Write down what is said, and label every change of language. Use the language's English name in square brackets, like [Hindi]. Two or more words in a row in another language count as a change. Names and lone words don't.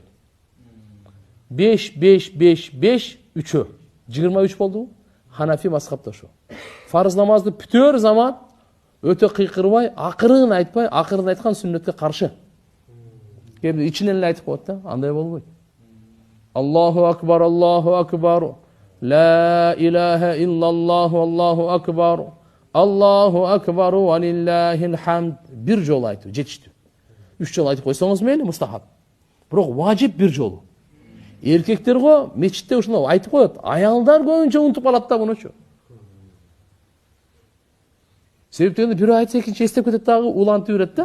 [Kyrgyz] 5, 5, 5, 5, 3. 23 болду. Ханафи мазхабта ошо. Фарыз намазды бүтөр заман өтө кыйкырбай, акырын айтпай, акырын айткан сүннөткө каршы. Кээде ичинен эле айтып коет да, андай болбойт. [Arabic] الله أكبر، الله أكبر. لا إله إلا الله، الله أكبر. الله أكبر ولله الحمد. [Kyrgyz] Bir жолу айтуу жетиштүү. 3 жолу айтып койсоңуз мейли, мустахаб. Бирок важип bir жолу. Эркектер го мечитте ушуну айтып коет. Аялдар көбүнчө унутуп калат да мунучу. Себептен бирөө айтса экинчи эстеп кетет дагы, улантып берет да.